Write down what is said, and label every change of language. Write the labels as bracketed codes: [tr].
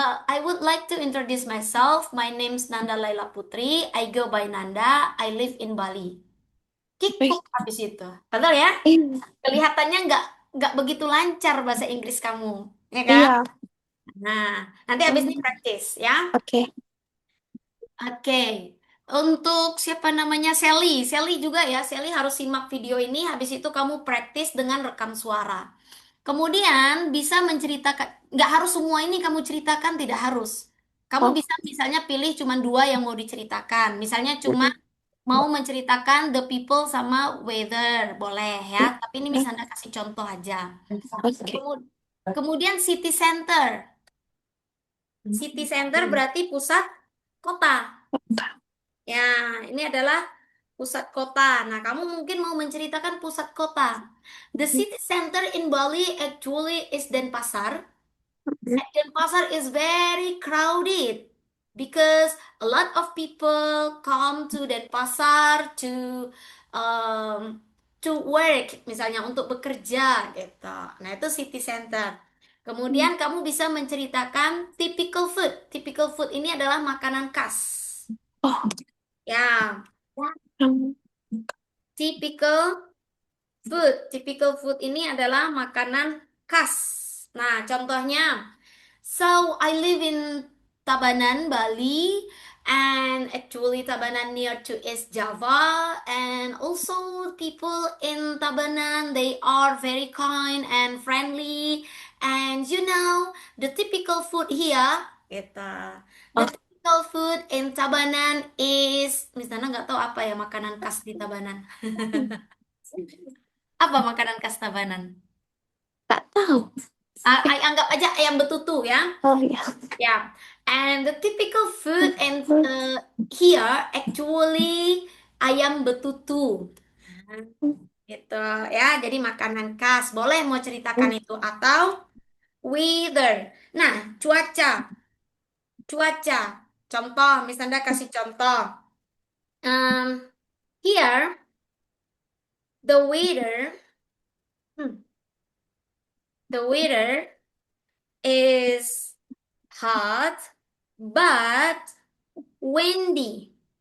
[en] I would like to introduce myself. My name's Nanda Laila Putri. I go by Nanda. I live in Bali. Wait. [id] kikuk habis itu. Betul ya? Iya. Kelihatannya nggak begitu lancar bahasa Inggris kamu, ya kan? Iya. Nah, nanti habis ini praktis ya. Oke. Oke. Untuk siapa namanya Sally, Sally juga ya. Sally harus simak video ini. Habis itu kamu praktis dengan rekam suara. Kemudian bisa menceritakan, nggak harus semua ini kamu ceritakan, tidak harus. Kamu Oh. bisa misalnya pilih cuma dua yang mau diceritakan. Misalnya cuma mau menceritakan the people sama weather, boleh ya. Tapi ini misalnya kasih contoh aja. Oke. Kemudian city center. City center berarti pusat kota. Ya, ini adalah pusat kota. Nah, kamu mungkin mau menceritakan pusat kota. [en] The city center in Bali actually is Denpasar. And Denpasar is very crowded because a lot of people come to Denpasar um, to work, [id] misalnya untuk bekerja gitu. Nah, itu city center. Kemudian kamu bisa menceritakan typical food. Typical food ini adalah makanan khas. Oh. Ya, um, [en] typical food. [id] Typical food ini adalah makanan khas. Nah, contohnya, [en] so I live in Tabanan, Bali, and actually Tabanan near to East Java, and also people in Tabanan they are very kind and friendly, and you know the typical food here, gitu. The oh. typical food in Tabanan is, [id] misalnya nggak tahu apa ya makanan khas di Tabanan. Apa makanan khas Tabanan? Nggak tahu. Anggap aja ayam betutu ya. Oh ya. [en] Yeah, and the typical food and here actually ayam betutu. [id] Nah, gitu ya. Jadi makanan khas. Boleh mau ceritakan itu atau weather. Nah, cuaca. Cuaca. Contoh, misalnya kasih contoh. [en] Um, here the weather, hmm, the weather is hot but windy.